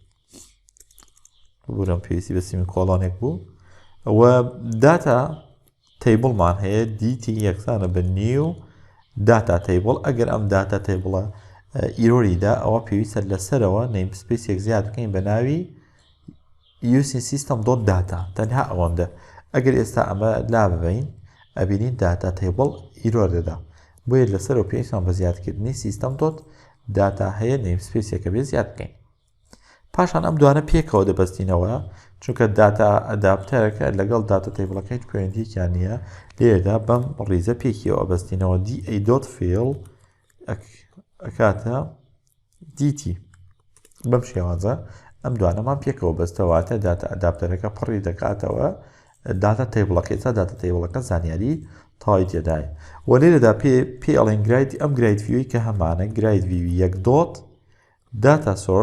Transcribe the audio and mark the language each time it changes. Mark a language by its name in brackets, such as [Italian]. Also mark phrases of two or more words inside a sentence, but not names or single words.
[Central Kurdish] بورم پێویستی بە سیمی کۆڵۆنێک بوو و داتا تیبڵمان هەیە DT یەکسانە بە [English] new data table [Central Kurdish] ئەگەر ئەم داتا تیبڵە ئیرۆریدا ئەوە پێویستە لەسەرەوە نەیمسپیسێک زیاد بکەین بە ناوی [English] using system.data [Central Kurdish] تەنها ئەوەندە ئەگەر ئێستا ئەمە لا ببین ئەبینین [English] data table error [Central Kurdish] دەدا بۆیە لەسەرەوە پێویستمان بە زیادکردنی system.data هەیە نەیمسپیسێکە بێ زیاد بکەین. پاشان ئەم دوانە پێکەوە دەبەستینەوە چونکە داتا ئەداپتەرەکە لەگەڵ داتا تیبڵەکە هیچ پەیوەندییەکیان نییە لێرەدا بەم ڕیزە پێکیەوە ئەبەستینەوە DA.fill ئەکاتە DT بەم شێوازە ئەم دوانەمان پێکەوە بەستەواتە داتا ئەداپتەرەکە پڕی دەکاتەوە داتا تیبڵەکە ئێستا داتا تیبڵەکە زانیاری تەواوی تێدایە و لێرەدا پێ ئەڵێن گراید ئەم گراید ڤیوی کە هەمانە گراید ڤیوی یەک دۆت داتا